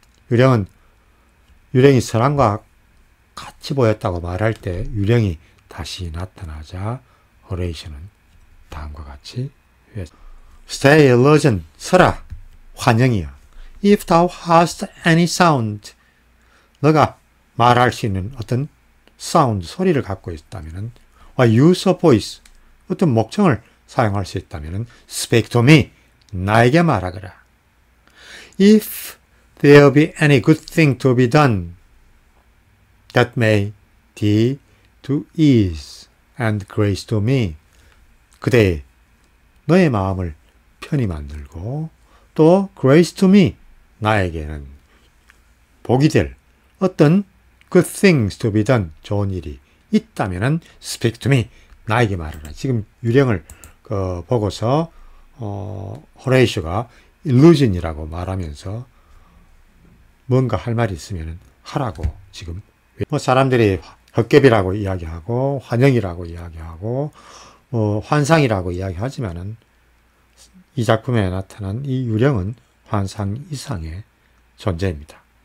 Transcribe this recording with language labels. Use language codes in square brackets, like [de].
[ko] 유령이 사람과 같이 보였다고 말할 때 유령이 다시 나타나자 호레이쇼는 다음과 같이 [en] Stay, illusion, [ko] 서라, 환영이야. [en] If thou hast any sound, [ko] 너가 말할 수 있는 어떤 사운드, 소리를 갖고 있다면 [en] use a voice, [ko] 어떤 목청을 사용할 수 있다면 [en] speak to me, [ko] 나에게 말하거라. [en] If there be any good thing to be done, that may be to ease and grace to me. [ko] 그대 너의 마음을 편히 만들고 또 [en] grace to me, [ko] 나에게는 복이 될 어떤 [en] good things to be done, [ko] 좋은 일이 있다면 [en] speak to me, [ko] 나에게 말하라. 지금 유령을 보고서 호레이쇼가 illusion이라고 말하면서 뭔가 할 말이 있으면 하라고 지금 사람들이 헛개비라고 이야기하고 환영이라고 이야기하고 환상이라고 이야기하지만은 이 작품에 나타난 이 유령은 환상 이상의 존재입니다.